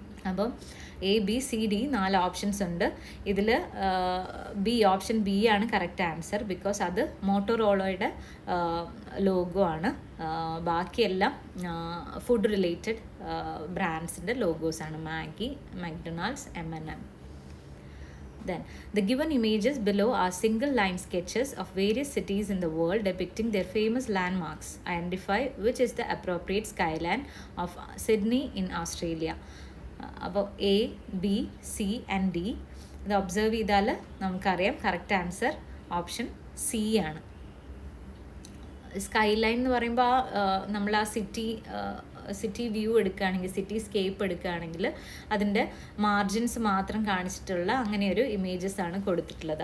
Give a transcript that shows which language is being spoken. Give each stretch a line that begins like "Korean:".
Malayalam: അപ്പം A B C D 4 options ഉണ്ട്. ഇതിൽ ബി, ഓപ്ഷൻ ബി ആണ് കറക്റ്റ് ആൻസർ. ബിക്കോസ് അത് മോട്ടോറോളോയുടെ ലോഗോ ആണ്. ബാക്കിയെല്ലാം food related ബ്രാൻഡ്സിൻ്റെ ലോഗോസാണ്. Maggi, McDonald's, M&M.
English: Then, the given images below are single line sketches of various cities in the world depicting their famous landmarks. Identify which is the appropriate skyline of Sydney in Australia.
Malayalam: അപ്പോൾ A, B, C and D ഇത് observe ചെയ്താൽ നമുക്കറിയാം correct answer option C ആണ്. Sky line എന്ന് പറയുമ്പോൾ നമ്മൾ ആ city view എടുക്കുകയാണെങ്കിൽ, സിറ്റി സ്കേപ്പ് എടുക്കുകയാണെങ്കിൽ അതിൻ്റെ മാർജിൻസ് മാത്രം കാണിച്ചിട്ടുള്ള അങ്ങനെ ഒരു ഇമേജസ് ആണ് കൊടുത്തിട്ടുള്ളത്.